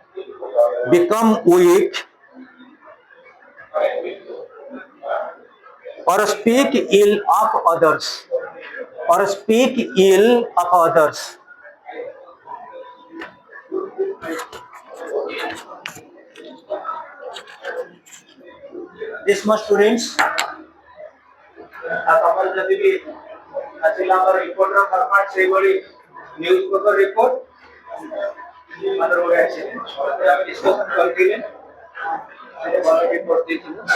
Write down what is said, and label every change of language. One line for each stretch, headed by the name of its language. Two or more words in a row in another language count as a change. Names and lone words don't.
English: or speak ill of others, This much students.
Odia: ଆମର ଯଦି ବି ଆସିଲା ଆମର
English: reportର format
Odia: ସେଇଭଳି
English: news paper report
Odia: ଆମର ଗୋଟେ ଅଛି ଆମେ ଡିସ୍କସନ କରିଥିଲେ ଭଲ ରିପୋର୍ଟ ଦେଇଥିଲୁ